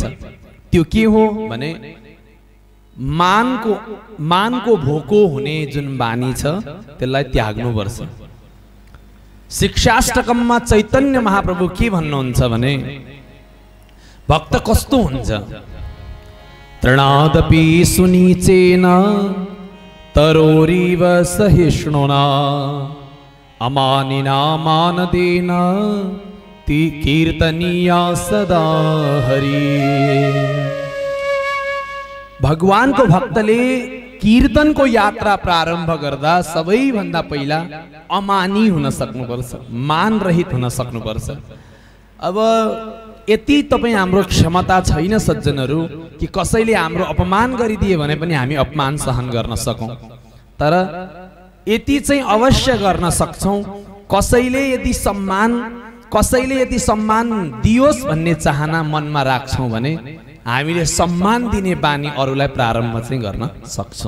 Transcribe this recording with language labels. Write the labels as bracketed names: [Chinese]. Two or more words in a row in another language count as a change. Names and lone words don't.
[Nepali] त्यो के हो भने मानको भोको हुने जुन बानी छ त्यसलाई त्याग्नु पर्छ। शिक्षाष्टकममा चैतन्य महाप्रभु के भन्नुहुन्छ भने भक्त कस्तो हुन्छ? [Sanskrit] तृणादपि सुनीचेन तरोरीव सहिष्णुना अमानिना मानदेन कीर्तनीया सदा हरि। [Nepali] भगवानको भक्तले कीर्तनको यात्रा प्रारम्भ गर्दा सबैभन्दा पहिला अमानी हुन सक्नुपर्छ, मान रहित हुन सक्नुपर्छ। अब यति तपाईं हाम्रो क्षमता छैन सज्जनहरू कि कसैले हाम्रो अपमान गरिदिए भने पनि हामी अपमान सहन गर्न सकौं, तर यति चाहिँ अवश्य गर्न सक्छौं कसैले यदि सम्मान दियोस् भन्ने चाहना मनमा राख्छौं भने हामीले सम्मान दिने बानी अरूलाई प्रारम्भ चाहिँ गर्न सक्छौं।